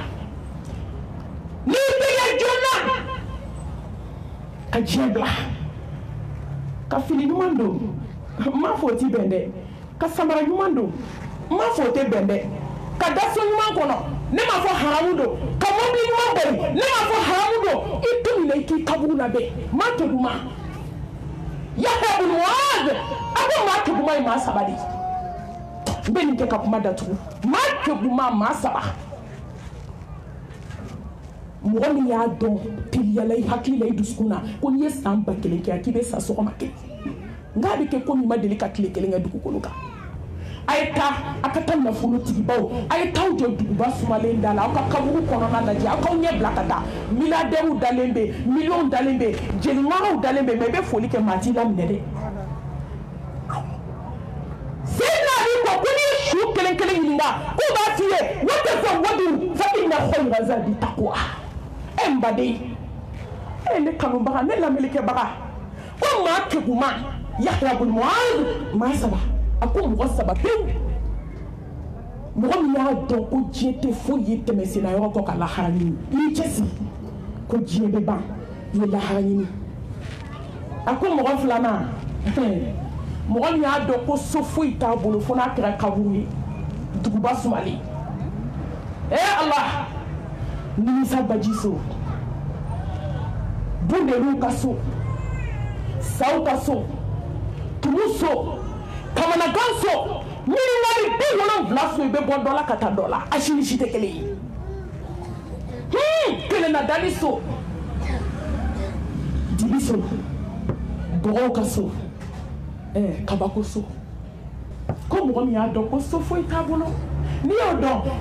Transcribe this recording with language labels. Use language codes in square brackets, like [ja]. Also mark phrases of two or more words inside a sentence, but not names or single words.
[bm] ka diɲɛ bila ka fini ɲuman don n m'a fɔ o t'i bɛn dɛ ka samara ɲuman don n m'a fɔ o tɛ bɛn dɛ ka da so ɲuman kɔnɔ ne m'a fɔ haramu don ka mobili ɲuman boli ne m'a fɔ haramu don i to nin i k'i kaburu labɛn maa kɛguma Yahya ibn Mu'adh a ko maa kɛguma ye maa saba de n bɛ nin kɛ ka kuma datugu maa kɛguma maa saba mɔgɔ min y'a dɔn teliyala i hakili la i dusukun na ko n'i ye san 1000 kɛ k'i bɛ sa sɔgɔma kelen nka a bɛ kɛ ko min ma deli ka tile kelen kɛ dugukolo kan a ye taa a ka taa nafolotigibaw a ye taa jɔ duguba sumalen da la aw ka kaburu kɔnɔna lajɛ aw k'aw ɲɛ bila ka taa milliardaires dalen bɛ millions dalen bɛ jeliɲɔgɔnw dalen bɛ mais i bɛ foli kɛ maa t'i laminɛ dɛ Seydina Ali ko n'i ye su kelen kelen ɲininka k'u b'a f'i ye [ar] وتزودوا فإن خير الزاد التقوى [bm] n baden ne kanubaga ne lamɛnlikɛbaga ko maa kɛguma Yahya ibn Mu'adh maa saba a ko mɔgɔ saba pewu mɔgɔ min y'a dɔn ko diɲɛ tɛ foyi ye tɛmɛsenna yɔrɔ kɔ ka lahara ɲini i y'i cɛsiri ko diɲɛ bɛ ban i ye lahara ɲini a ko mɔgɔ filanan mɔgɔ min y'a dɔn ko so foyi t'a bolo fo n'a kɛra kaburu ye duguba sumalen Allah nimisa baji so bundelu ka so saw ka so tumu so kamanagan so miiriwari 70 so i bɛ bɔ dɔ la ka taa dɔ la a si ni si tɛ kelen ye kelen na dali so dibi so bɔgɔw ka so kabako so ko mɔgɔ min y'a dɔn ko so foyi t'a bolo n'i y'o dɔn i